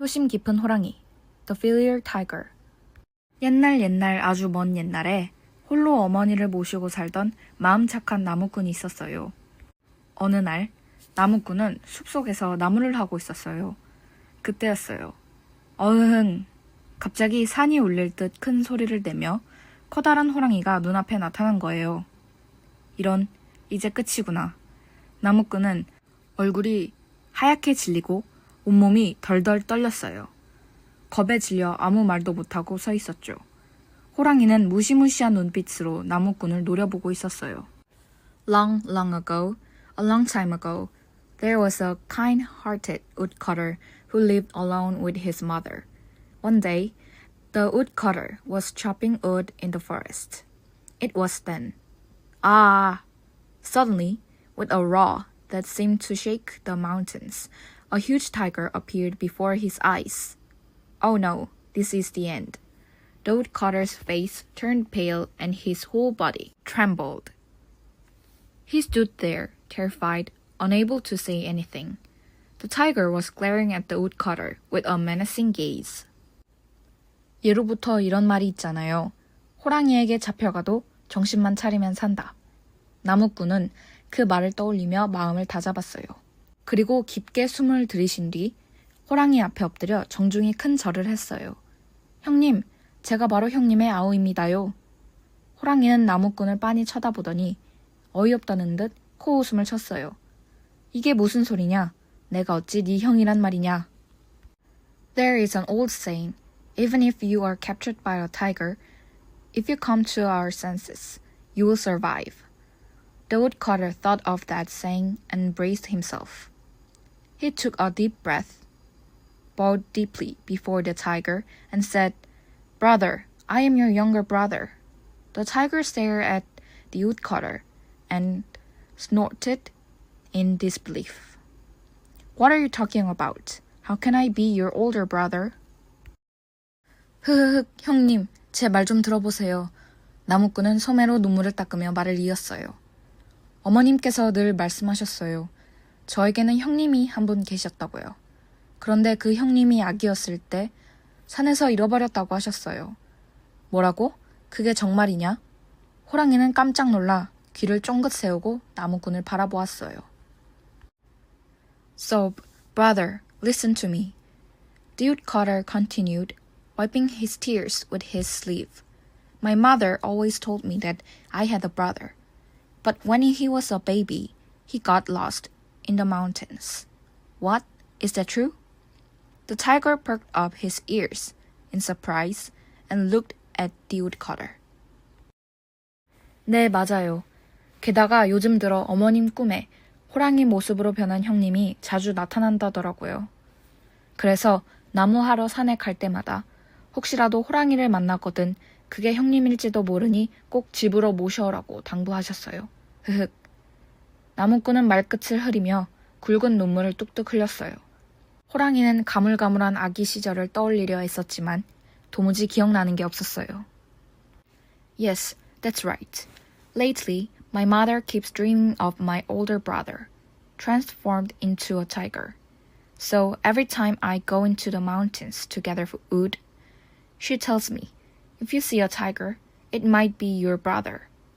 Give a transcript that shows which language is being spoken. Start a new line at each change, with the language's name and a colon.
Korean: 효심 깊은 호랑이,
English: The Filial Tiger.
Korean: 옛날 아주 먼 옛날에 홀로 어머니를 모시고 살던 마음 착한 나무꾼이 있었어요. 어느 날 나무꾼은 숲속에서 나무를 하고 있었어요. 그때였어요. 어흥! 갑자기 산이 울릴 듯 큰 소리를 내며 커다란 호랑이가 눈앞에 나타난 거예요. 이런, 이제 끝이구나. 나무꾼은 얼굴이 하얗게 질리고 온몸이 덜덜 떨렸어요. 겁에 질려 아무 말도 못하고 서 있었죠. 호랑이는 무시무시한 눈빛으로 나무꾼을 노려보고 있었어요.
English: Long, long ago, a long time ago, there was a kind-hearted woodcutter who lived alone with his mother. One day, the woodcutter was chopping wood in the forest. It was then. Ah! Suddenly, with a roar that seemed to shake the mountains, a huge tiger appeared before his eyes. Oh no, this is the end. The woodcutter's face turned pale and his whole body trembled. He stood there, terrified, unable to say anything. The tiger was glaring at the woodcutter with a menacing gaze.
Korean: 예로부터 이런 말이 있잖아요. 호랑이에게 잡혀가도 정신만 차리면 산다. 나무꾼은 그 말을 떠올리며 마음을 다잡았어요. 그리고 깊게 숨을 들이신 뒤 호랑이 앞에 엎드려 정중히 큰 절을 했어요. 형님, 제가 바로 형님의 아우입니다요. 호랑이는 나무꾼을 빤히 쳐다보더니 어이없다는 듯 코웃음을 쳤어요. 이게 무슨 소리냐? 내가 어찌 네 형이란 말이냐?
English: There is an old saying, even if you are captured by a tiger, if you come to our senses, you will survive. The woodcutter thought of that saying and braced himself. He took a deep breath, bowed deeply before the tiger, and said, Brother, I am your younger brother. The tiger stared at the woodcutter and snorted in disbelief. What are you talking about? How can I be your older brother?
Korean: 흐흐흑, 형님, 제 말 좀 들어보세요. 나무꾼은 소매로 눈물을 닦으며 말을 이었어요. 어머님께서 늘 말씀하셨어요. 저에게는 형님이 한 분 계셨다고요. 그런데 그 형님이 아기였을 때 산에서 잃어버렸다고 하셨어요. 뭐라고? 그게 정말이냐? 호랑이는 깜짝 놀라 귀를 쫑긋 세우고 나무꾼을 바라보았어요.
English: So, brother, listen to me. The woodcutter continued, wiping his tears with his sleeve. My mother always told me that I had a brother. But when he was a baby, he got lost in the mountains. What? Is that true? The tiger perked up his ears in surprise and looked at the woodcutter.
Korean: 네, 맞아요. 게다가 요즘 들어 어머님 꿈에 호랑이 모습으로 변한 형님이 자주 나타난다더라고요. 그래서 나무하러 산에 갈 때마다 혹시라도 호랑이를 만나거든 그게 형님일지도 모르니 꼭 집으로 모셔오라고 당부하셨어요. 흐흑. 나무꾼은 말끝을 흐리며 굵은 눈물을 뚝뚝 흘렸어요. 호랑이는 가물가물한 아기 시절을 떠올리려 했었지만 도무지 기억나는 게 없었어요.
English: Yes, that's right. Lately, my mother keeps dreaming of my older brother, transformed into a tiger. So every time I go into the mountains to gather wood, she tells me, if you see a tiger, it might be your brother.